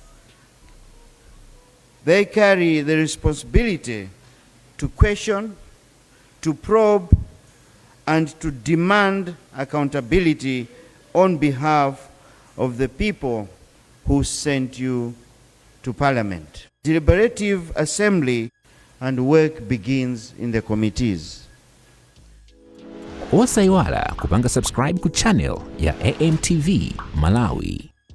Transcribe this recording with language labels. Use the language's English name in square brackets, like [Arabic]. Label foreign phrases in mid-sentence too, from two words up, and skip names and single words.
[English] they carry the responsibility to question, to probe, and to demand accountability on behalf of the people who sent you to Parliament. Deliberative assembly and work begins in the committees. [Nyanja] Osaiwala kupanga subscribe ku channel ya AMTV Malawi.